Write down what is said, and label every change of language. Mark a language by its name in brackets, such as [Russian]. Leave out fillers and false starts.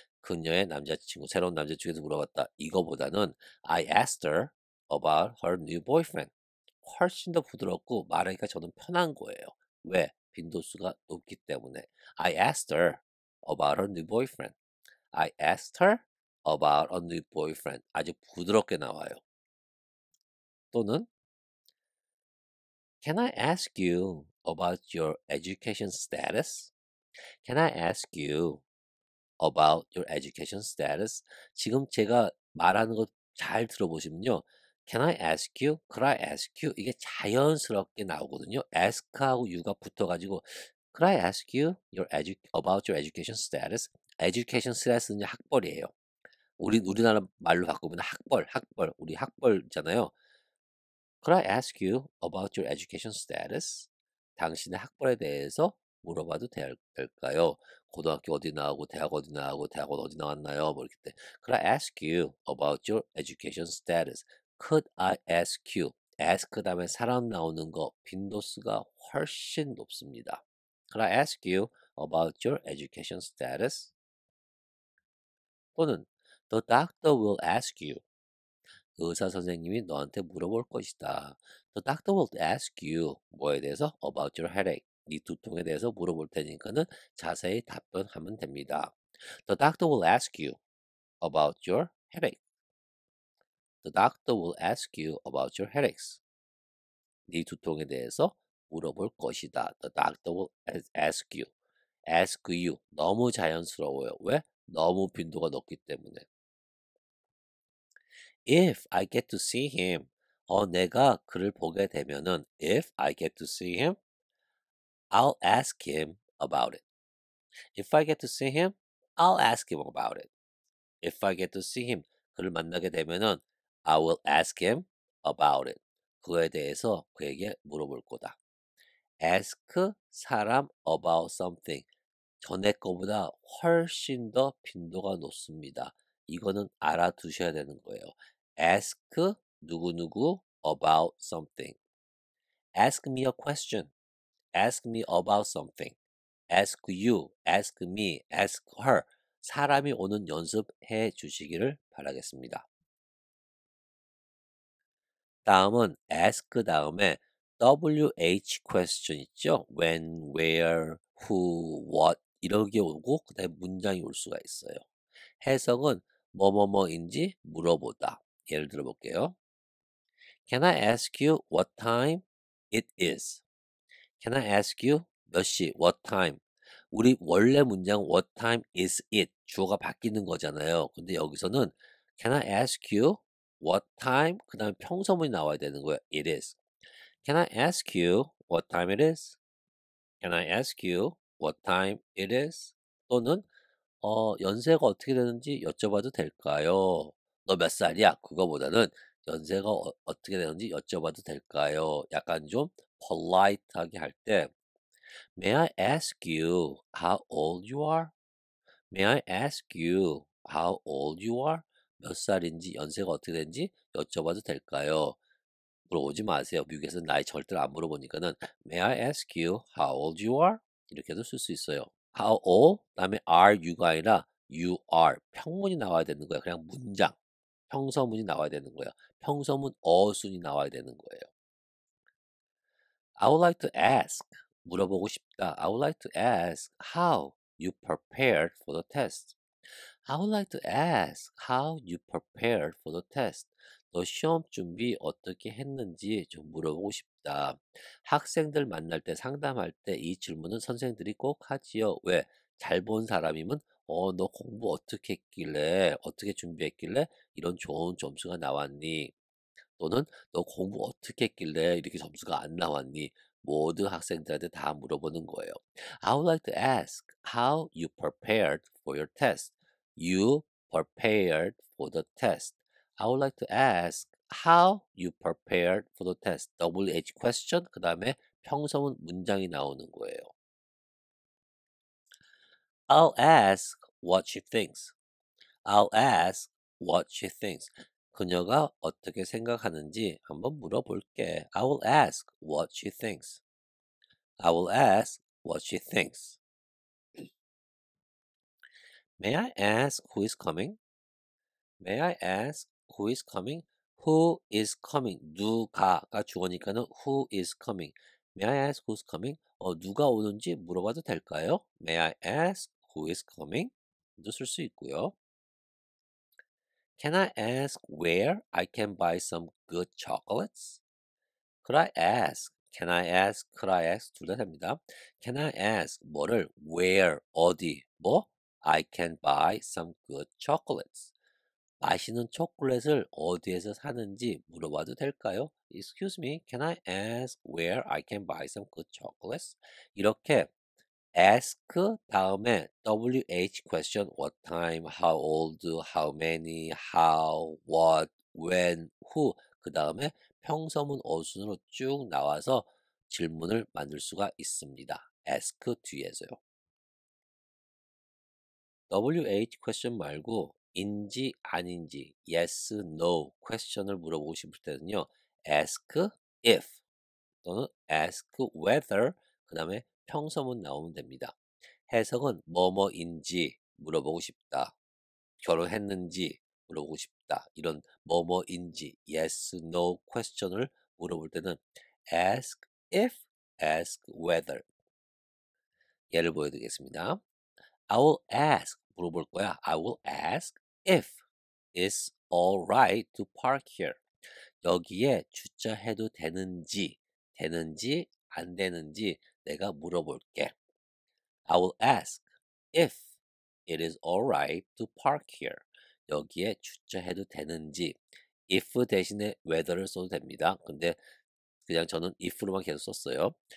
[Korean] 그녀의 남자친구, 새로운 남자친구에 대해서 물어봤다. 이거보다는 [English] I asked her about her new boyfriend. [Korean] 훨씬 더 부드럽고 말하기가 저는 편한 거예요. 왜? 빈도수가 높기 때문에. [English] I asked her about her new boyfriend. I asked her about a new boyfriend. [Korean] 아주 부드럽게 나와요. [English] 또는 Can I ask you about your education status? Can I ask you about your education status? [Korean] 지금 제가 말하는 거 잘 들어보시면요. [English] Can I ask you? Could I ask you? [Korean] 이게 자연스럽게 나오거든요. [English] ask하고 you가 [Korean] 붙어가지고 [English] Could I ask you about your education status? [Korean] education status는 학벌이에요. 우리나라 말로 바꾸면 학벌. 우리 학벌 있잖아요. [English] Could I ask you about your education status? [Korean] 당신의 학벌에 대해서 물어봐도 될까요? 고등학교 어디 나오고 대학 어디 나오고 대학원 어디 나왔나요? 뭐 이렇게 때 [English] Could I ask you about your education status? Could I ask you? [Korean] ask 다음에 사람 나오는 거 빈도수가 훨씬 높습니다. [English] Can I ask you about your education status? 또는 The doctor will ask you. [Korean] 의사 선생님이 너한테 물어볼 것이다. [English] The doctor will ask you. [Korean] 뭐에 대해서? [English] About your headache. [Korean] 네 두통에 대해서 물어볼 테니까는 자세히 답변하면 됩니다. [English] The doctor will ask you about your headache. The doctor will ask you about your headaches. [Korean] 네 두통에 대해서 물어볼 것이다. [English] The doctor will ask you. ask you. [Korean] 너무 자연스러워요. 왜? 너무 빈도가 높기 때문에. [English] If I get to see him. [Korean] 내가 그를 보게 되면은 [English] if I get to see him, I'll ask him about it. If I get to see him, I'll ask him about it. If I get to see him, [Korean] 그를 만나게 되면은 [English] I will ask him about it. [Korean] 그거에 대해서 그에게 물어볼 거다. [English] ask 사람 about something. [Korean] 전에 거보다 훨씬 더 빈도가 높습니다. 이거는 알아두셔야 되는 거예요. [English] ask 누구누구 about something. ask me a question. ask me about something. ask you, ask me, ask her. [Korean] 사람이 오는 연습해 주시기를 바라겠습니다. 다음은 ask 다음에 WH question 있죠? [English] when, where, who, what [Korean] 이렇게 오고 그다음에 문장이 올 수가 있어요. 해석은 뭐뭐뭐인지 물어보다. 예를 들어 볼게요. [English] Can I ask you what time it is? Can I ask you [Korean] 몇 시, [English] what time? [Korean] 우리 원래 문장 [English] what time is it? [Korean] 주어가 바뀌는 거잖아요. 근데 여기서는 [English] Can I ask you what time? [Korean] 그 다음에 평서문이 나와야 되는 거예요. [English] It is. Can I ask you what time it is? Can I ask you what time it is? [Korean] 또는 연세가 어떻게 되는지 여쭤봐도 될까요? 너 몇 살이야? 그거보다는 연세가 어떻게 되는지 여쭤봐도 될까요? 약간 좀 polite하게 할 때 [English] May I ask you how old you are? May I ask you how old you are? [Korean] 몇 살인지 연세가 어떻게 되는지 여쭤봐도 될까요? 물어보지 마세요. 미국에서는 나이 절대로 안 물어보니까는 [English] May I ask you how old you are? [Korean] 이렇게도 쓸 수 있어요. [English] How old? [Korean] 그다음에 are you가 아니라 you are. 평문이 나와야 되는 거예요. 그냥 문장. 평서문이 나와야 되는 거예요. 평서문 어순이 나와야 되는 거예요. [English] I would like to ask. [Korean] 물어보고 싶다. [English] I would like to ask how you prepared for the test. I would like to ask how you prepared for the test. [Korean] 너 시험 준비 어떻게 했는지 좀 물어보고 싶다. 학생들 만날 때 상담할 때 이 질문은 선생들이 꼭 하지요. 왜? 잘 본 사람이면 너 공부 어떻게 했길래 어떻게 준비했길래 이런 좋은 점수가 나왔니? 또는 너 공부 어떻게 했길래 이렇게 점수가 안 나왔니? 모든 학생들한테 다 물어보는 거예요. [English] I would like to ask how you prepared for your test. You prepared for the test. I would like to ask how you prepared for the test. [Korean] WH question 그 다음에 평서문 문장이 나오는 거예요. [English] I'll ask what she thinks. I'll ask what she thinks. [Korean] 그녀가 어떻게 생각하는지 한번 물어볼게. [English] I will ask what she thinks. I will ask what she thinks. May I ask who is coming? May I ask who is coming? Who is coming? [Korean] 누가가 주어니까는 [English] who is coming? May I ask who's coming? [Korean] 누가 오는지 물어봐도 될까요? [English] May I ask who is coming? [Korean] 도 쓸 수 있고요. [English] Can I ask where I can buy some good chocolates? Could I ask? Can I ask? Could I ask? [Korean] 둘 다 됩니다. [English] Can I ask? [Korean] 뭐를? [English] Where? [Korean] 어디? 뭐? [English] I can buy some good chocolates. [Korean] 맛있는 초콜릿을 어디에서 사는지 물어봐도 될까요? [English] Excuse me, can I ask where I can buy some good chocolates? [Korean] 이렇게 ask 다음에 WH question [English] what time, how old, how many, how, what, when, who [Korean] 그 다음에 평서문 어순으로 쭉 나와서 질문을 만들 수가 있습니다. ask 뒤에서요. WH question 말고 인지 아닌지 [English] yes, no question [Korean] 을 물어보고 싶을 때는요. ask if 또는 ask whether 그 다음에 평서문 나오면 됩니다. 해석은 뭐뭐인지 물어보고 싶다. 결혼했는지 물어보고 싶다. 이런 뭐뭐인지 yes, no question을 물어볼 때는 [English] ask if, ask whether. [Korean] 예를 보여드리겠습니다. [English] I will ask [Korean] 물어볼 거야. [English] I will ask if it's alright to park here. [Korean] 여기에 주차해도 되는지 안 되는지 내가 물어볼게. [English] I will ask if it is alright to park here. [Korean] 여기에 주차해도 되는지. if 대신에 whether를 써도 됩니다. 근데 그냥 저는 if로만 계속 썼어요.